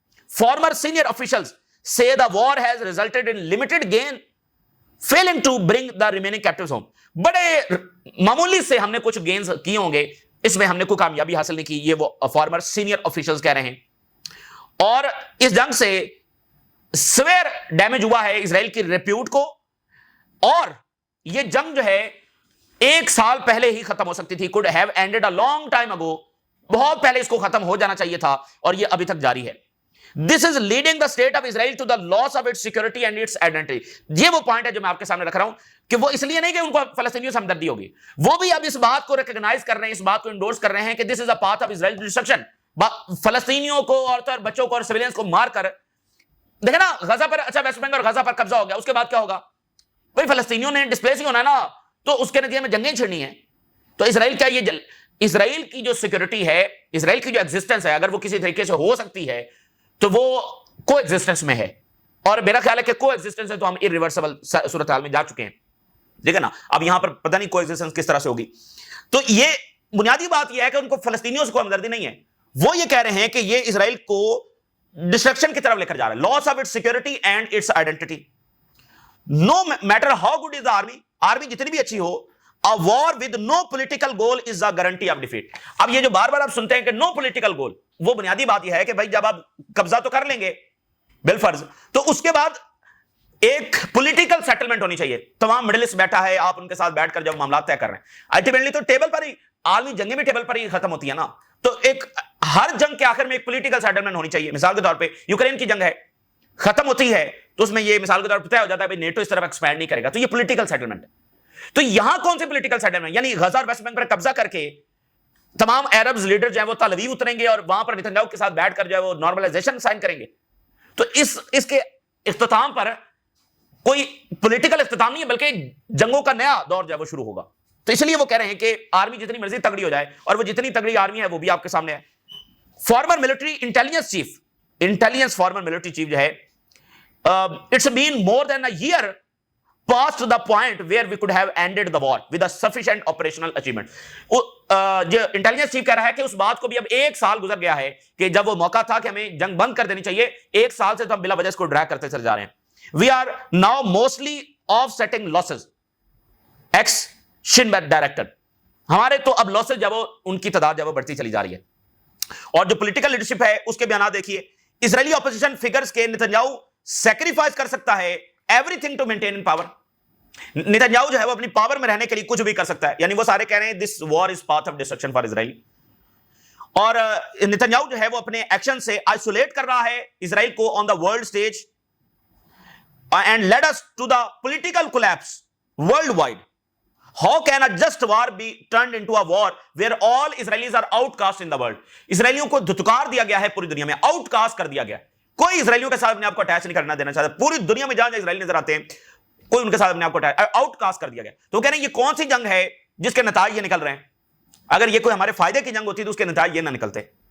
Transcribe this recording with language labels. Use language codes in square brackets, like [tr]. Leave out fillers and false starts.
[en] Former senior officials say the war has resulted in limited gain failing to bring the remaining captives home. [ur] بڑے معمولی سے ہم نے کچھ گینز کیے ہوں گے، اس میں ہم نے کوئی کامیابی حاصل نہیں کی، یہ وہ فارمر سینئر آفیشلز کہہ رہے ہیں. اور اس جنگ سے سویر ڈیمیج ہوا ہے اسرائیل کی ریپیوٹ کو، اور یہ جنگ جو ہے 1 سال پہلے ہی ختم ہو سکتی تھی. [en] could have ended a long time ago. [ur] بہت پہلے اس کو ختم ہو جانا چاہیے تھا اور یہ ابھی تک جاری ہے. [en] This is leading the state of Israel to the loss of its security and its identity. [ur] یہ وہ پوائنٹ ہے جو میں آپ کے سامنے رکھ رہا ہوں کہ وہ اس لیے نہیں کہ ان کو فلسطینیوں سے ہمدردی ہوگی، وہ بھی اب اس بات کو ریکگنائز کر رہے ہیں، اس بات کو انڈورس کر رہے ہیں کہ [en] this is a path of Israel's destruction. [ur] فلسطینیوں کو، عورتوں اور بچوں کو اور سویلینز کو مار کر، دیکھیں نا غزہ پر، اچھا ویسٹ بنگال اور غزہ پر قبضہ ہو گیا، اس کے بعد کیا ہوگا؟ بھائی فلسطینیوں نے ڈسپلیس ہی ہونا ہے نا، تو اس کے نتیجے میں جنگیں چھڑنی ہیں. تو اسرائیل کیا یہ اسرائیل کی جو سیکورٹی ہے، اسرائیل کی جو ایگزسٹنس ہے، اگر وہ کسی طریقے سے ہو سکتی ہے تو وہ کو ایگزسٹنس میں ہے, اور میرا خیال ہے کہ کو ایگزسٹنس ہے تو ہم irreversible صورتحال میں جا چکے ہیں. ٹھیک ہے نا, اب یہاں پر پتہ نہیں کو ایگزسٹنس کس طرح سے ہوگی. تو یہ بنیادی بات یہ ہے کہ ان کو فلسطینیوں سے کوئی ہمدردی نہیں ہے. وہ یہ کہہ رہے ہیں کہ یہ اسرائیل کو ڈسٹرکشن کی طرف لے کر جا رہا ہے, [en] Loss of its security and its identity. No matter how good is army [ur] جتنی بھی اچھی ہو, [en] a war with no political goal is a guarantee of defeat. [ur] اب یہ جو بار بار آپ سنتے ہیں کہ [en] no political goal, [ur] وہ بنیادی بات یہ ہے کہ بھائی جب آپ قبضہ تو کر لیں گے بالفرض, تو اس کے بعد ایک پولیٹیکل سیٹلمنٹ ہونی چاہیے. تمام مڈل ایسٹ بیٹھا ہے, آپ ان کے ساتھ بیٹھ کر جب معاملات طے کر رہے ہیں, الٹیمیٹلی تو ٹیبل پر ہی, عالمی جنگیں بھی ٹیبل پر ہی ختم ہوتی ہے نا. تو ایک ہر جنگ کے آخر میں ایک پولیٹیکل سیٹلمنٹ ہونی چاہیے. مثال کے طور پہ یوکرین کی جنگ ہے, ختم ہوتی ہے تو اس میں یہ مثال کے طور پر طے ہو جاتا ہے نیٹو اس طرف ایکسپینڈ نہیں کرے گا, تو یہ پولیٹیکل سیٹلمنٹ ہے. تو یہاں کون سے پولیٹیکل سیٹلمنٹ, یعنی غزہ اور ویسٹ بینک پر قبضہ کر کے تمام عربز لیڈر جو ہیں وہ تل اویو اتریں گے اور وہاں پر نتنیاہو کے ساتھ بیٹھ کر جو ہے وہ نارملائزیشن سائن کریں گے. تو اس کے اختتام پر کوئی پولیٹیکل اختتام نہیں ہے, بلکہ جنگوں کا نیا دور جو ہے وہ شروع ہوگا. تو اس لیے وہ کہہ رہے ہیں کہ آرمی جتنی مرضی تگڑی ہو جائے, اور وہ جتنی تگڑی آرمی ہے وہ بھی آپ کے سامنے ہے. [en] Former military intelligence former military chief جو ہے, it's been more than a year past the point where we could have ended the war with a sufficient operational achievement. [ur] جو انٹیلیجنس چیف کہہ رہا ہے کہ اس بات کو بھی اب 1 سال گزر گیا ہے کہ جب وہ موقع تھا کہ ہمیں جنگ بند کر دینی چاہیے, 1 سال سے تو ہم بلا وجہ اس کو ڈریگ کرتے چلے جا رہے ہیں. [en] We are now mostly offsetting losses. [ur] X شنبیٹ director, ہمارے تو اب لاسز جب وہ ان کی تعداد جب وہ بڑھتی چلی جا رہی ہے. اور جو پولیٹیکل لیڈرشپ ہے اس کے بیانات دیکھیے, اسرائیلی اپوزیشن فگرز کے نتنیاہو سیکریفائز کر سکتا ہے [en] Everything to maintain in power. [ur] Netanyahu جو ہے وہ اپنی پاور میں رہنے کے لیے کچھ بھی کر سکتا ہے, یعنی وہ سارے کہہ رہے ہیں [en] This war is path of destruction for Israel. [ur] اور نتنیاہو جو ہے وہ اپنے ایکشن سے آئسولیٹ کر رہا ہے اسرائیل کو [en] On the world stage and lead us to the political collapse worldwide. How can a just war be turned into a war where all Israelis are outcast in the world? [ur] اسرائیلیوں کو دھتکار دیا گیا ہے پوری دنیا میں, آؤٹ کاسٹ کر دیا گیا. کوئی اسرائیلیوں کے ساتھ اپنے آپ کو اٹیچ نہیں کرنا دینا چاہتا. پوری دنیا میں جہاں اسرائیل نظر آتے ہیں کوئی ان کے ساتھ اپنے آپ کو آؤٹ کاسٹ کر دیا گیا. تو وہ کہہ رہے ہیں یہ کون سی جنگ ہے جس کے نتائج یہ نکل رہے ہیں. اگر یہ کوئی ہمارے فائدے کی جنگ ہوتی تو اس کے نتائج یہ نہ نکلتے.